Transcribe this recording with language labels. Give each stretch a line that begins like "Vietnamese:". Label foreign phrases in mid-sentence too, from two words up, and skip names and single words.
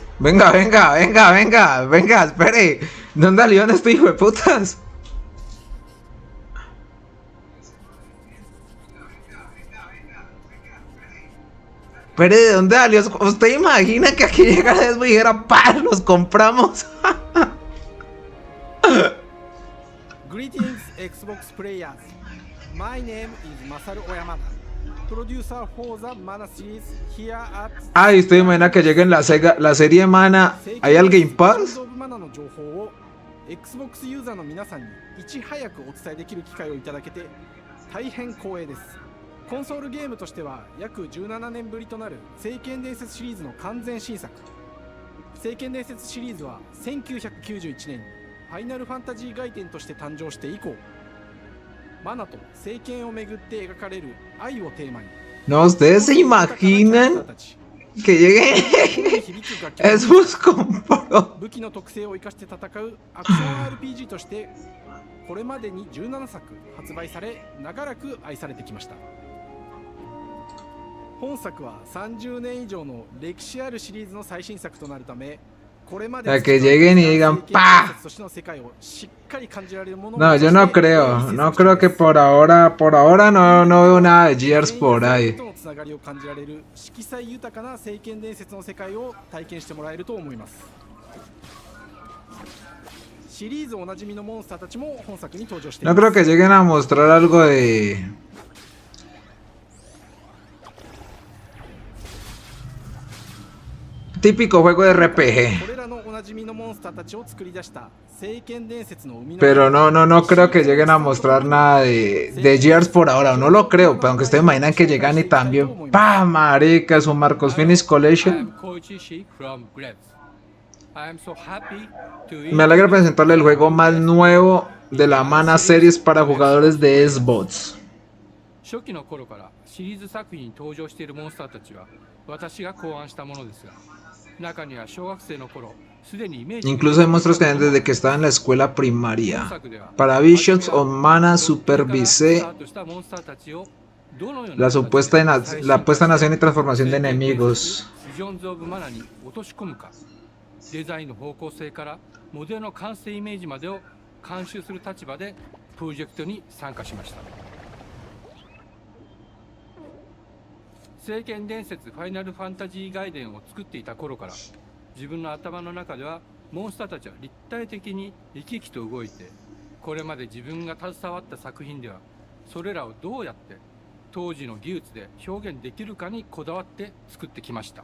Spanish: Venga, venga, venga, venga, venga, espere. ¿Dónde salió este hijo de putas? Pero ¿de dónde salió? ¿Usted imagina que aquí llegara eso y dijera, ¡pah! ¡Los compramos!
English: Greetings, Xbox players. My name is Masaru Oyamada, producer for the Mana series here at...
Spanish: Ah, ¿y usted imagina que llegue en la serie Mana? ¿Hay al Game Pass?
Japanese: Xbox ユーザーの皆さんにいち早くお伝えできる機会をいただけて大変光栄です。コンソールゲームとしては約17年ぶりとなる聖剣伝説シリーズの完全新作。聖剣伝説シリーズは1991年にファイナルファンタジー外伝として誕生して以降、マナと聖剣をめぐって描かれる愛をテーマに。
Spanish: No, ¿ustedes se imaginan que llegue Xbox compró?
Japanese: 武器の特性を生かして戦うアクション RPG としてこれまでに17作発売され長らく愛されてきました。本作は30年以上の歴史あるシリーズの最新作となるため、これまで
Spanish: A que lleguen y digan ¡pa!
Japanese: としての世界をしっかり感じられるものを
Spanish: No, yo no creo. No creo que por ahora no veo nada de Gears por ahí.
Japanese: とのつながりを感じられる色彩豊かな聖剣伝説の世界を体験してもらえると思います。シリーズおなじみのモンスターたちも本作に登場していま
Spanish: No
Japanese: す。
Spanish: creo que lleguen a mostrar algo de... Típico juego de RPG.
Japanese: これらのおなじみのモンスターたちを作り出した聖剣伝説の生みの
Spanish: Pero no creo que lleguen a mostrar nada de Gears por ahora. No lo creo, pero aunque ustedes imaginan que llegan y también... ¡Pah, marica! Es un Marcos Finish Collection. Me alegra presentarle el juego más nuevo de la Mana Series para jugadores de Xbox.
Japanese: 初期の頃からシリーズ作品に登場しているモンスターたちは私が考案したものですが、中には小学生の頃すでにイメージ
Spanish: Incluso hay monstruos que desde que estaba en la escuela primaria. Para Visions of Mana supervisé la puesta en acción y transformación de enemigos.
Japanese: デザインの方向性からモデルの完成イメージまでを監修する立場でプロジェクトに参加しました。聖剣伝説ファイナルファンタジー外伝を作っていた頃から自分の頭の中ではモンスターたちは立体的に生き生きと動いて、これまで自分が携わった作品ではそれらをどうやって当時の技術で表現できるかにこだわって作ってきました。